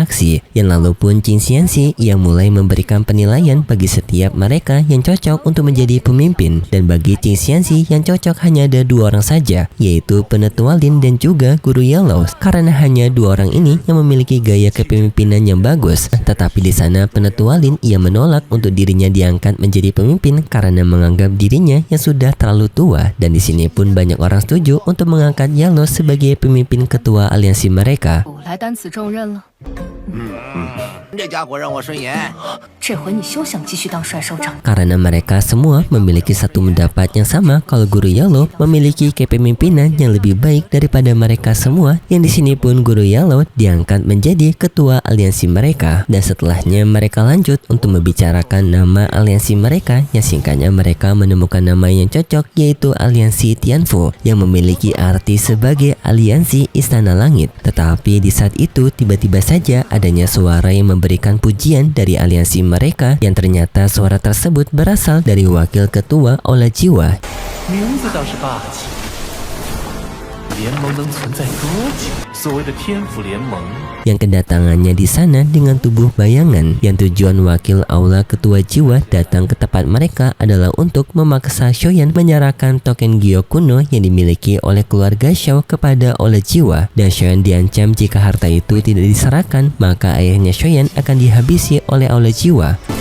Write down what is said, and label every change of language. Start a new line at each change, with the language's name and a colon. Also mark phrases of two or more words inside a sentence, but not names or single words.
Indonesian: Yang lalu pun Qin Xiangxi ia mulai memberikan penilaian bagi setiap mereka yang cocok untuk menjadi pemimpin, dan bagi Qing Xianxi yang cocok hanya ada 2 orang saja, yaitu Penetua Lin dan juga Guru Yellow, karena hanya 2 orang ini yang memiliki gaya kepemimpinan yang bagus. Tetapi di sana Penetua Lin ia menolak untuk dirinya diangkat menjadi pemimpin karena menganggap dirinya yang sudah terlalu tua, dan di sini pun banyak orang setuju untuk mengangkat Yellow sebagai pemimpin ketua aliansi mereka.
Chinese: 我来担此重任了。这家伙让我顺眼。这回你休想继续当帅首长。
Indonesian: Karena mereka semua memiliki satu pendapat yang sama kalau Guru Yellow memiliki kepemimpinan yang lebih baik daripada mereka semua, yang di sini pun Guru Yellow diangkat menjadi ketua aliansi mereka, dan setelahnya mereka lanjut untuk membicarakan nama aliansi mereka, yang singkatnya mereka menemukan nama yang cocok, yaitu aliansi Tianfu yang memiliki arti sebagai aliansi Istana Langit. Tetapi di saat itu tiba-tiba saja adanya suara yang memberikan pujian dari aliansi mereka, yang ternyata suara tersebut berasal dari wakil ketua Aula Jiwa.
Chinese: 名字倒是霸气。联盟能存在多久？所谓的天府联盟。
Indonesian: yang kedatangannya di sana dengan tubuh bayangan, yang tujuan wakil Aula Ketua Jiwa datang ke tempat mereka adalah untuk memaksa Shoyan menyerahkan token Gyo kuno yang dimiliki oleh keluarga Shao kepada Aula Jiwa, dan Shoyan diancam jika harta itu tidak diserahkan maka ayahnya Shoyan akan dihabisi oleh Aula Jiwa.